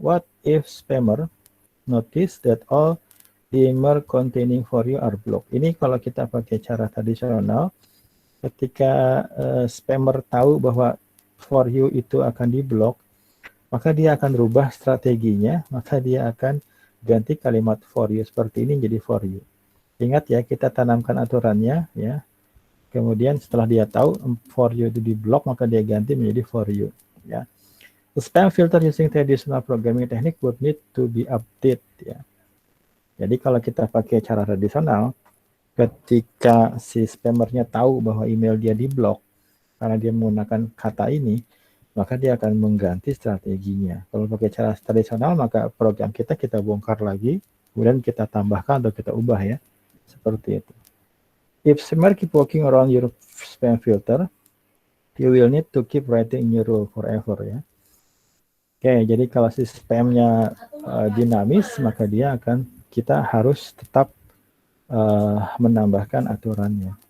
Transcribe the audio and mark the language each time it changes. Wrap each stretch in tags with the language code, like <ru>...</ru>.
<en>What if spammer notice that all email containing for you are blocked?</en> <id>Ini kalau kita pakai cara tradisional, ketika spammer tahu bahwa for you itu akan diblok, maka dia akan rubah strateginya, maka dia akan ganti kalimat for you seperti ini jadi for you. Ingat ya, kita tanamkan aturannya ya. Kemudian setelah dia tahu for you itu di blok, maka dia ganti menjadi for you ya.</id> <en>The spam filter using traditional programming technique would need to be updated ya.</en> <id>Jadi kalau kita pakai cara tradisional, ketika si spammernya tahu bahwa email dia di blok karena dia menggunakan kata ini, maka dia akan mengganti strateginya. Kalau pakai cara tradisional, maka program kita bongkar lagi, kemudian kita tambahkan atau kita ubah ya. Seperti itu.</id> <en>If spammer keep working around your spam filter, you will need to keep writing new rule forever ya.</en> <id>Oke, jadi kalau si spamnya dinamis, maka kita harus tetap menambahkan aturannya.</id>